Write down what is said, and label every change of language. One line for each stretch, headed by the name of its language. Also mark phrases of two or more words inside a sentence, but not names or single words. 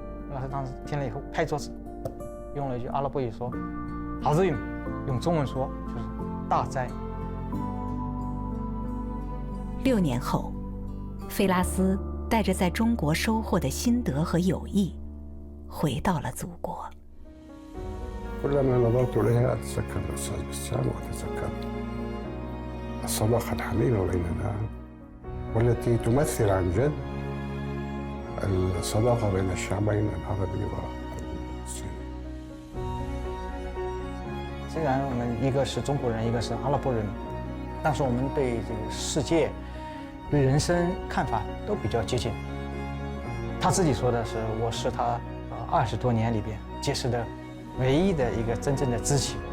Chinese: 菲拉斯当时听了以后拍桌子，用了一句阿拉伯语说 "Azim"， 用中文说就是大哉。 6年后，费拉斯带着在中国收获的心得和友谊，回到了祖国。
Arabic: كلما نظرت إليها أتذكر الأستاذ بسام وأتذكر الصداقة الحميمة بيننا والتي تمثل عن جد الصداقة بين الشعبين العربي والصيني.
Chinese: 虽然我们一个是中国人，一个是阿拉伯人，但是我们对这个世界、对人生看法都比较接近。他自己说的是，我是他20多年里边结识的唯一的一个真正的知己。